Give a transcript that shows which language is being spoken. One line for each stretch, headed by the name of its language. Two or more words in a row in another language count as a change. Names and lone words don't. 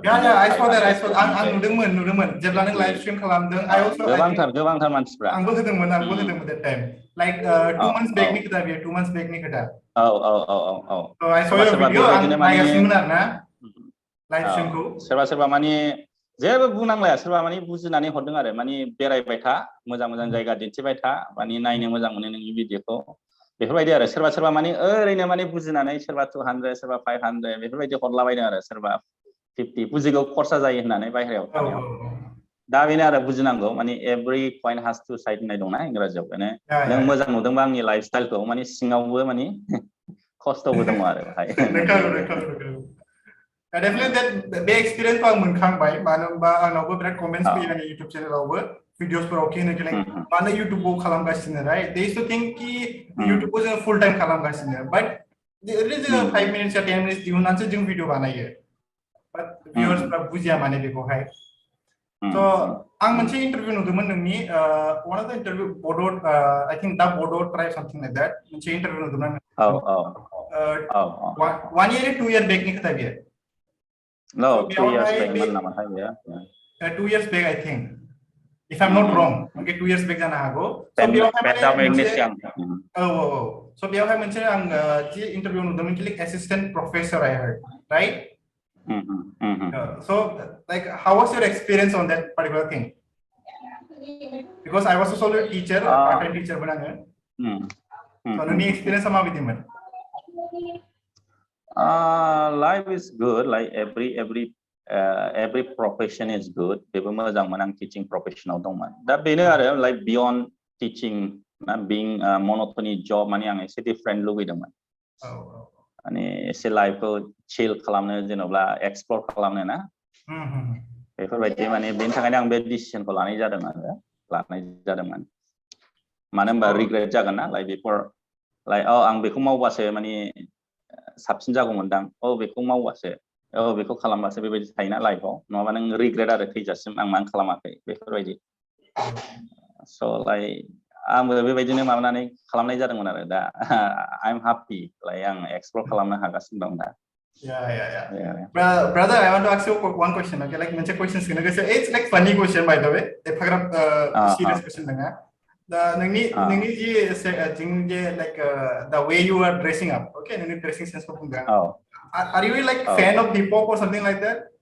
Bodo: आं नुदोंमोन जेब्ला नों
English: live stream
Bodo: खालामदों गोबांथार मानसिफ्रा आंबो होदोंमोन
English: that time like 2 months back
Bodo: नि खोथा बेयो
English: 2 months back
Bodo: नि खोथा
English: I saw your video
Bodo: आं नायगासिनोमोन आरो ना लाइभ स्ट्रिमखौ सोरबा माने जेबो बुंनांलाया सोरबा माने बुजिनानै हरदों आरो माने बेरायबाय था मोजां जायगा दिन्थिबाय था माने नायनो मोजां मोनो नोंनि भिडिअखौ बेफोरबायदि आरो सोरबा माने ओरैनो माने बुजिनानै सोरबा 200 सोरबा 500 बेफोरबायदि हरलाबायदों आरो सोरबा 50 बुजिगौ खरसा जायो होननानै बायहेरायाव थानायाव दा बेनो आरो बुजिनांगौ माने
English: every coin has two side
Bodo: होननाय दंना इंराजियाव बेनो नों मोजां नुदोंबा आंनि लाइफ स्टाइलखौ माने सिङावबो माने खस्थ'बो दङ आरो बाहाय definitely बे एक्सपिरियेन्सखौ आं मोनखांबाय मानो होनबा आंनावबो बिराद कमेन्ट्स फैयो आंनि इउटिउब चेनेलावबो भिडिअसफोराव मानो इउटिउबखौ खालामगासिनो राइट
English: they used to think
Bodo: कि इउटिउबखौ जों
English: full time
Bodo: खालामगासिनो बाट ओरैनो जोङो 5 मिनिट्स या 10 मिनिट्स दिहुननानैसो जों भिडिअ बानायो बाट भिउअर्सफ्रा बुजिया माने बेखौहाय स' आं मोनसे इन्टारभिउ नुदोंमोन नोंनि
English: one of the interview
Bodo: बड
English: I think
Bodo: दा बड ट्राइब
English: something like that
Bodo: मोनसे इन्टारभिउ नुदोंमोन
English: 1 year 2 year back
Bodo: नि खोथा बियो
English: No, 2 years back
Bodo: मोन नामाथाय बियो
English: 2 years back I think if I'm not wrong okay 2 years back
Bodo: जानो हागौ so बेयावहाय so बेयावहाय मोनसे आं जि इन्टारभिउ नुदोंमोन कि
English: assistant professor I heard right so like how was your experience on that particular thing because I was also a teacher part-time teacher
Bodo: मोन आङो so नोंनि एक्सपिरियेन्सआ माबायदिमोन
English: life is good like every profession is good
Bodo: बेबो मोजांमोन आं टिचिं प्रोफेशनाव दंमोन दा बेनो आरो
English: like beyond teaching being monotony job
Bodo: माने आं एसे different लुबैदोंमोन माने एसे लाइफखौ chill खालामनो जेन'ब्ला explore खालामनो ना बेफोरबायदि माने बेनि थाखायनो आं बे डिसिजनखौ लानाय जादोंमोन मानो होनबा रिग्रेट जागोन ना लाइक बेफोर लाइक आं बेखौ मावबासो माने साबसिन जागौमोनदां बेखौ मावबासो बेखौ खालामबासो बेबायदि थायोना लाइफआव नङाबा नों रिग्रेट आरो थैजासिम आं मानो खालामाखै बेफोरबायदि स' लाइक आंबो बेबायदिनो माबानानै खालामनाय जादोंमोन आरो दा
English: I am happy
Bodo: लाइक आं एक्सप्लर खालामनो हागासिनो दं दा
English: Yeah. Brother, I want to ask you one question. Okay, like mention questions. It's like funny question by the way. Serious question nanga. The nini like the way you are dressing up. Okay, nini dressing sense ko punga. Are you like fan of hip hop or something like that?